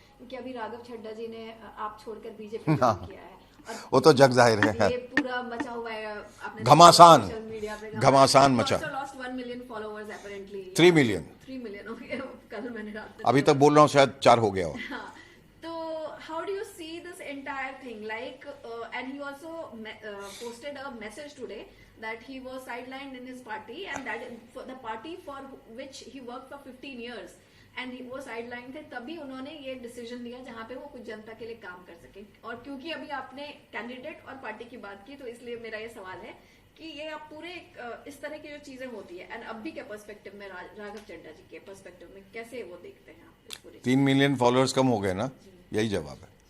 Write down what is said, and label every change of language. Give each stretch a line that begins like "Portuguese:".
Hindi: क्योंकि अभी राघव छड्डा जी ने आप छोड़कर बीजेपी किया है, वो तो जग जाहिर है, ये पूरा मचा हुआ है, आपने घमासान सोशल मीडिया पे घमासान मचा।
English: lost 1 million followers apparently, 3 million
Hindi: okay, कल मैंने रात अभी तक बोल रहा हूँ, शायद 4 हो गया हो। हाँ, तो
English: how do you see this entire thing? Like, and he also posted a message today that he was sidelined in his party, and that for the party for which he worked for 15 years, and
Hindi: वो sidelined थे, तभी उन्होंने ये decision लिया जहाँ पे वो कुछ जनता के लिए काम कर सके. और क्योंकि अभी आपने कैंडिडेट और पार्टी की बात की, तो इसलिए मेरा ये सवाल है कि ये आप पूरे इस तरह की जो चीजें होती है, एंड अभी के पर्सपेक्टिव में राघव चड्ढा जी के पर्सपेक्टिव में कैसे वो देखते हैं आप इस पूरी 3 मिलियन फॉलोअर्स कम हो गए ना, यही जवाब है.